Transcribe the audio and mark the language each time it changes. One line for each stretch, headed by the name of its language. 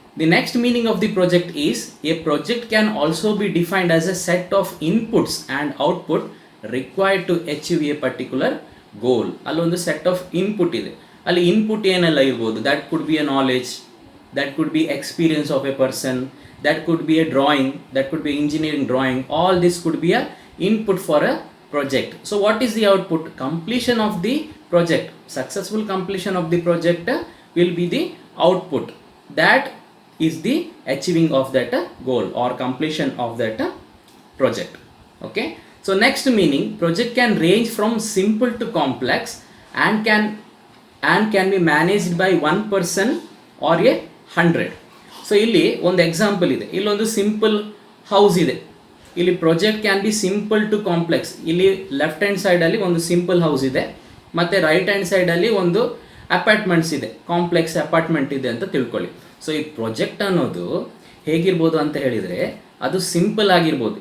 English: The next meaning of the project is, a project can also be defined as a set of inputs and output required to achieve a particular goal.
Kannada: ಅಲ್ಲೊಂದು set of input ಇದೆ, ಅಲ್ಲಿ input ಏನೆಲ್ಲ ಇರ್ಬೋದು,
English: That could be a knowledge, that could be experience of a person, that could be a drawing, that could be engineering drawing. All this could be a input for a project. So what is the output? Completion of the project, successful completion of the project will be the output. That is the achieving of that goal or completion of that project. Okay, so next meaning, project can range from simple to complex and can be managed by one person or a 100.
Kannada: So ಇಲ್ಲಿ ಒಂದು example ಇದೆ, ಇಲ್ಲೊಂದು simple house ಇದೆ. ಇಲ್ಲಿ
English: Project can be simple to complex.
Kannada: ಇಲ್ಲಿ left hand ಸೈಡಲ್ಲಿ ಒಂದು simple house ಇದೆ, ಮತ್ತು ರೈಟ್ ಹ್ಯಾಂಡ್ ಸೈಡಲ್ಲಿ ಒಂದು ಅಪಾರ್ಟ್ಮೆಂಟ್ಸ್ ಇದೆ, ಕಾಂಪ್ಲೆಕ್ಸ್ ಅಪಾರ್ಟ್ಮೆಂಟ್ ಇದೆ ಅಂತ ತಿಳ್ಕೊಳ್ಳಿ. ಸೊ ಈ ಪ್ರಾಜೆಕ್ಟ್ ಅನ್ನೋದು ಹೇಗಿರ್ಬೋದು ಅಂತ ಹೇಳಿದರೆ, ಅದು ಸಿಂಪಲ್ ಆಗಿರ್ಬೋದು.